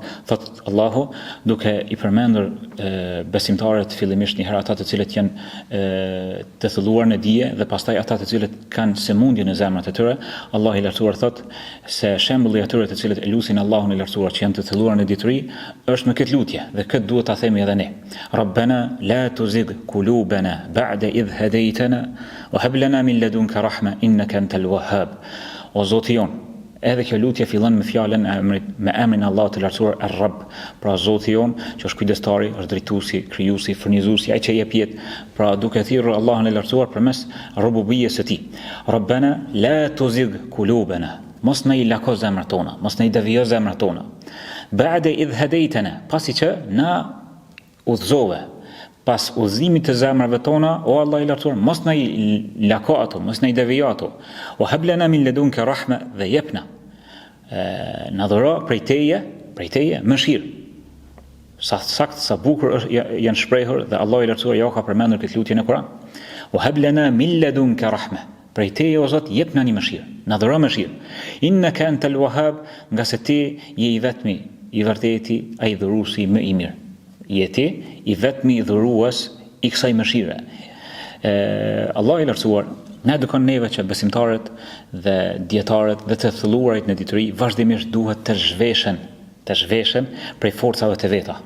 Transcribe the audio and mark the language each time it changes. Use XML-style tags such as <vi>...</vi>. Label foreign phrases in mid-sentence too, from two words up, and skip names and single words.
<sq>Thot Allahu duke i përmendur besimtarët fillimisht një herë ata të cilët janë të thelluar në dije dhe pastaj ata të cilët kanë sëmundje në zemrat e tyre. Allahu i lartësuar thot se shembulli atyre të cilët e lusin Allahun i lartësuar që janë të thelluar në dituri është me këtë lutje dhe këtë duhet ta themi edhe ne.</sq> <ar>ربنا لا تزغ قلوبنا بعد إذ هديتنا وهب لنا من لدنك رحمة إنك أنت الوهاب.</ar> <sq>O Zoti jon, edhe kjo lutje fillon me fjalën me emrin e Allahut të lartësuar Ar-Rabb, pra Zoti jon që është kujdestari, është drejtuesi, krijuesi, furnizuesi, ai që jep jetë, pra duke thirrur Allahun e lartësuar përmes rububiyyes së tij.</sq> <ar>ربنا لا تزغ قلوبنا,</ar> <sq>mos na i lako zemrat tona, mos na i devijo zemrat tona.</sq> <ar>بعد إذ هديتنا,</ar> <sq>pasi që na udhëzove, pas udhëzimit të zemrave tona, o Allah i lartësuar, mos na i lako ato, mos na i devijo ato.</sq> <ar>وهب لنا من لدنك رحمة,</ar> <sq>dhe jepna na dhuro prej teje mëshirë. Sa bukur janë shprehur dhe Allah i lartësuar ja ka përmendur këtë lutje në Kur'an.</sq> <ar>وهب لنا من لدنك رحمة,</ar> <sq>prej teje o Zot jepna një mëshirë, na dhuro mëshirë.</sq> <ar>إنك أنت الوهاب,</ar> <sq>nga se ti je i vetmi, i vërteti, ai dhuruesi më i mirë. Je ti i vetmi dhurues i kësaj mëshire. Allah i lartësuar na edukon neve që besimtarët dhe dietarët dhe të thelluarit në dituri vazhdimisht duhet të zhveshen prej forcave të veta.</sq>